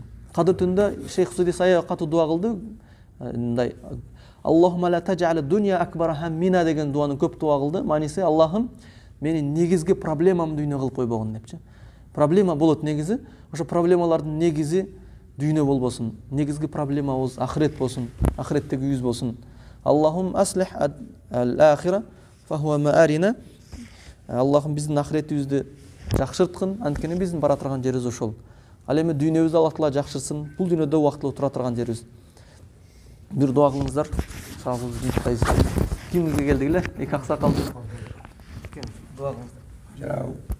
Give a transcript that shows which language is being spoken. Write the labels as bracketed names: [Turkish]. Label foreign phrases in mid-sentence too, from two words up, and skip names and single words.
[Kyrgyz] Кадыр түндө Шейх Судис ая катуу дуа кылды. Мындай [Arabic] اللهم لا تجعل الدنيا أكبر همنا [Kyrgyz] деген дуаны көп дуа кылды. Мааниси Аллахым менин негизги проблемамды дүйнө кылып койбогун депчи. Проблема болот негизи, ошо проблемалардын негизи дүйнө болбосун. Негизги проблемабыз ахирет болсун, ахиреттеги үйүз болсун. [Arabic] اللهم أصلح الآخرة فهي معادنا. [Kyrgyz] Аллахым биздин ахиретибизди жакшырткын, анткени биздин бара турган жерибиз ошол. Ал эми дүйнөбүздү Аллах таала жакшырсын, бул дүйнөдө убактылуу тура турган жерибиз. Бир дуа кылыңыздар. Сагыбызды жыйттайбыз. Кимге келдик эле? Эки аксакал. Дуа кылыңыздар.